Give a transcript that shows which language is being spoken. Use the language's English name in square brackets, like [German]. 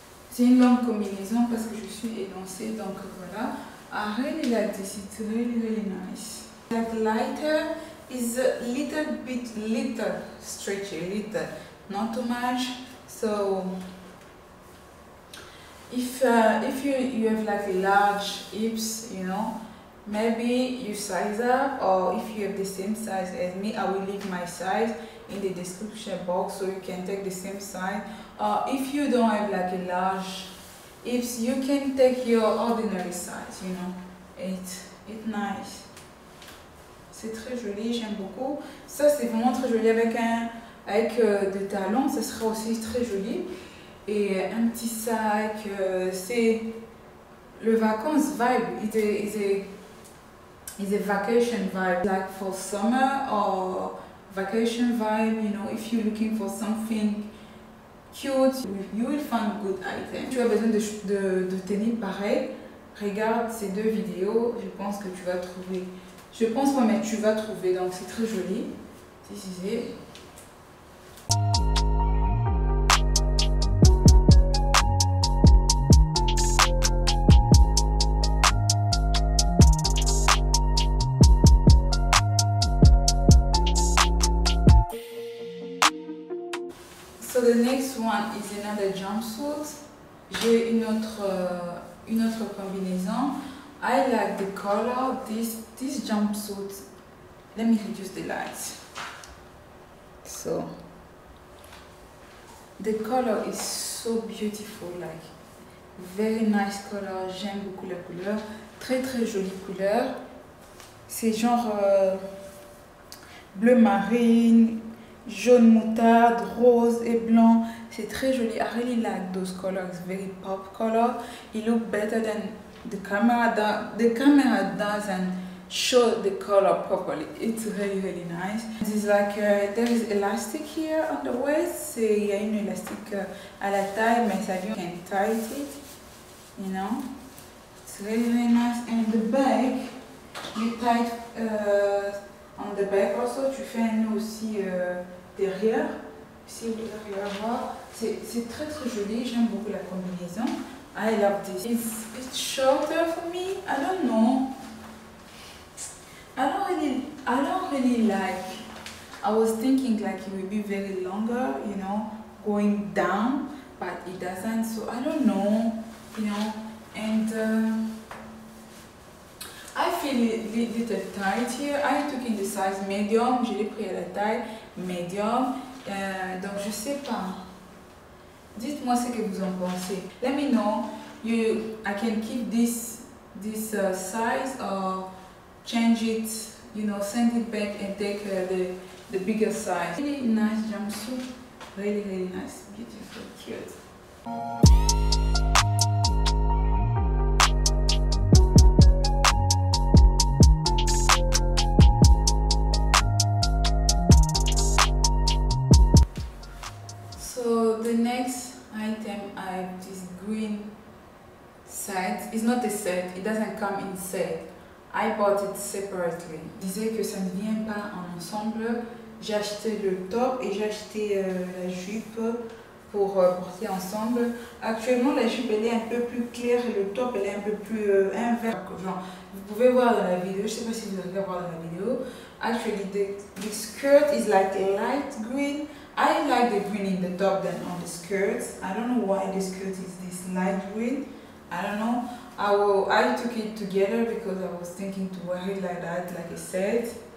[French] C'est une longue combinaison parce que je suis élancée. Donc voilà. [English] I really like this. It's really nice. Like lighter is a little stretchy, not too much. So if you have like large hips, you know, maybe you size up, or if you have the same size as me, I will leave my size in the description box so you can take the same size. Or if you don't have like a large hips, you can take your ordinary size, you know. It's nice. [French] C'est très joli, j'aime beaucoup. Ça c'est vraiment très joli avec des talons, ça sera aussi très joli. Et un petit sac, c'est le vacances vibe. [English] It's a vacation vibe, like for summer or vacation vibe. You know, if you're looking for something cute, you will find good item. [French] Tu as besoin de tenues pareilles. Regarde ces deux vidéos, je pense que tu vas trouver. Je pense pas, mais tu vas trouver. Donc c'est très joli. [English] This is it. So the next one is another jumpsuit. [French] J'ai une autre combinaison. [English] I like the color. This jumpsuit. Let me reduce the lights. So the color is so beautiful, like very nice color. [French] J'aime beaucoup la couleur. Très jolie couleur. C'est genre bleu marine, jaune moutarde, rose et blanc. C'est très joli. [English] I really like those colors. Very pop color. It look better than the camera. The camera doesn't show the color properly. It's really nice. It's like there is elastic here on the waist. [French] Il y a une élastique à la taille, mais ça vient [English] can tight it. You know, it's really nice. And the back, you tight on the back also. [French] Tu fais un nœud aussi derrière. Si vous arrivez à voir, c'est très joli. J'aime beaucoup la combinaison. [English] I love this. It's shorter for me. I don't know. I don't really like. I was thinking like it would be very longer, you know, going down, but it doesn't. So I don't know, you know. And I feel a little tight here. I took in the size medium. [French] Je l'ai pris à la taille medium. Donc je sais pas. Dites-moi ce que vous en pensez. [English] Let me know. I can keep this size or change it you know, send it back and take the bigger size. Really nice jumpsuit, really nice, beautiful, cute. So the next item, I have this green set. It's not a set, it doesn't come in set. I bought it separately. [French] Je disais que ça ne vient pas en ensemble. J'ai acheté le top et j'ai acheté la jupe pour porter ensemble. Actuellement, la jupe elle est un peu plus claire et le top elle est un peu plus invert. Genre, vous pouvez voir dans la vidéo, je ne sais pas si vous allez voir dans la vidéo. [English] Actually, the skirt is like a light green. I like the green in the top than on the skirt. I don't know why the skirt is this light green. I don't know. I took it together because I was thinking to wear it like that, like I said.